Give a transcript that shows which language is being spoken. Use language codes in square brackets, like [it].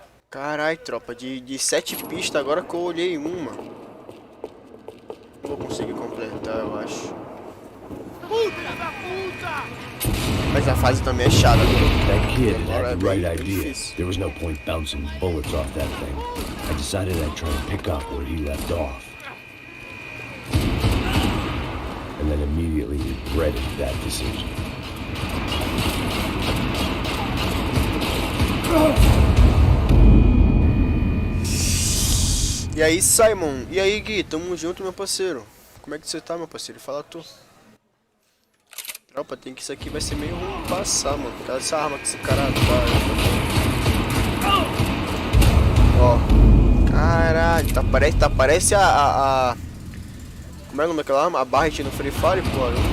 [pt] Carai, tropa, de 7 pistas agora que eu olhei uma. Não vou conseguir completar, eu acho. Mas a fase também é chata. [en] That kid had the right idea. There was no point bouncing bullets off that thing. I decided I'd try and pick up where he left off. And then immediately regretted that decision. [pt] E aí, Simon? E aí, Gui? Tamo junto, meu parceiro. Como é que você tá, meu parceiro? Fala tu. Tropa, tem que isso aqui vai ser meio ruim passar, mano. Olha essa arma que esse cara tá. Ó. Caralho, parece a... Como é o nome daquela arma? A Parte no Free Fire, pô.